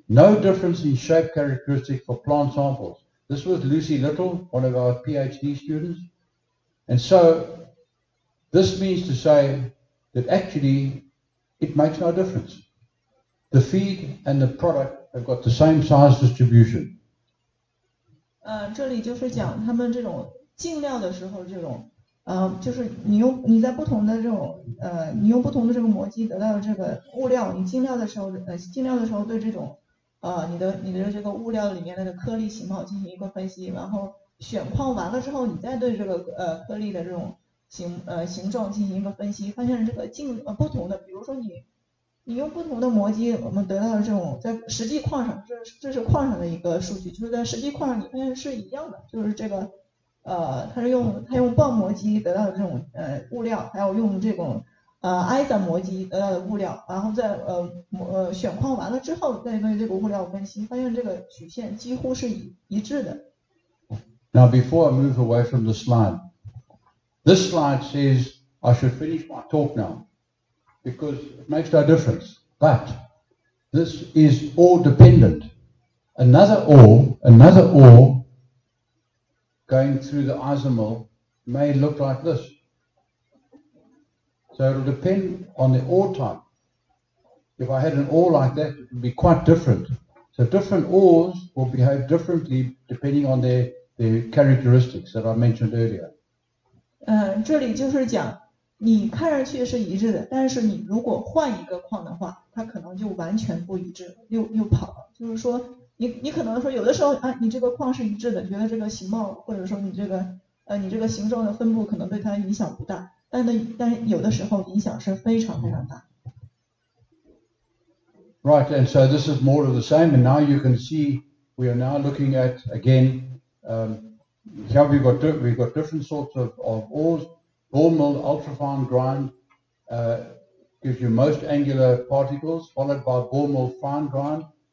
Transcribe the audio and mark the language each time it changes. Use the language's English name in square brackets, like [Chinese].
[English] No difference in shape characteristics for plant samples. This was Lucy Little, one of our PhD students. And so this means to say that actually it makes no difference. The feed and the product have got the same size distribution. [Chinese] 这里就是讲他们这种进料的时候，这种就是你在不同的这种你用不同的这个磨机得到的这个物料，你进料的时候对这种你的这个物料里面的颗粒型号进行一个分析，然后选矿完了之后，你再对这个颗粒的这种形状进行一个分析，发现这个不同的，比如说你用不同的磨机，我们得到的这种在实际矿上，这是矿上的一个数据，就是在实际矿上你发现是一样的，就是这个它用棒磨机得到的这种物料，还有用这种ISA 磨机得到的物料，然后在选矿完了之后再对这个物料分析，发现这个曲线几乎是一致的。 [English] Now before I move away from the slide, this slide says I should finish my talk now because it makes no difference. But this is ore dependent. Another ore going through the isomill may look like this. So it will depend on the ore type. If I had an ore like that, it would be quite different. So different ores will behave differently depending on their characteristics that I mentioned earlier. [Chinese] 这里就是讲你看上去是一致的，但是你如果换一个矿的话，它可能就完全不一致，又跑了。就是说，你可能说有的时候啊，你这个矿是一致的，觉得这个形貌或者说你这个形状的分布可能对它影响不大，但是有的时候影响是非常非常大。 [English] Right, and so this is more of the same, and now you can see we are now looking at again. Here we've got different sorts of ores. Ball mill ultrafine grind gives you most angular particles, followed by ball mill fine grind.